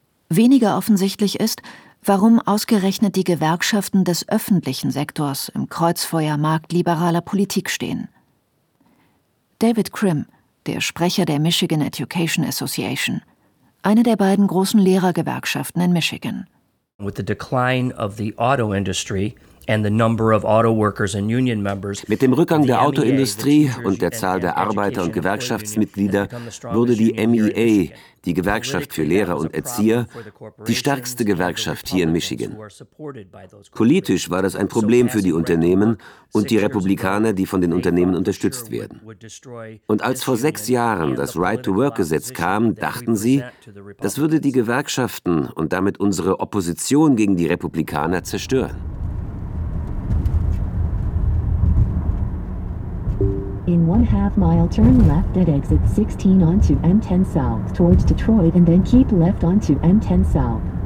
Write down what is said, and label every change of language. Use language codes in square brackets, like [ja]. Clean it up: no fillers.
[de] Weniger offensichtlich ist, warum ausgerechnet die Gewerkschaften des öffentlichen Sektors im Kreuzfeuer marktliberaler Politik stehen. David Krim, der Sprecher der Michigan Education Association, eine der beiden großen Lehrergewerkschaften in Michigan. [en] With the decline of the auto industry, and the number of auto workers and union members. [de] Mit dem Rückgang der Autoindustrie und der Zahl der Arbeiter und Gewerkschaftsmitglieder wurde die MEA, die Gewerkschaft für Lehrer und Erzieher, die stärkste Gewerkschaft hier in Michigan. Politisch war das ein Problem für die Unternehmen und die Republikaner, die von den Unternehmen unterstützt werden. Und als vor 6 Jahren das Right-to-Work-Gesetz kam, dachten sie, das würde die Gewerkschaften und damit unsere Opposition gegen die Republikaner zerstören. [en] In 1/2 mile, turn left at exit 16 onto M10 South towards Detroit and then keep left onto M10 South.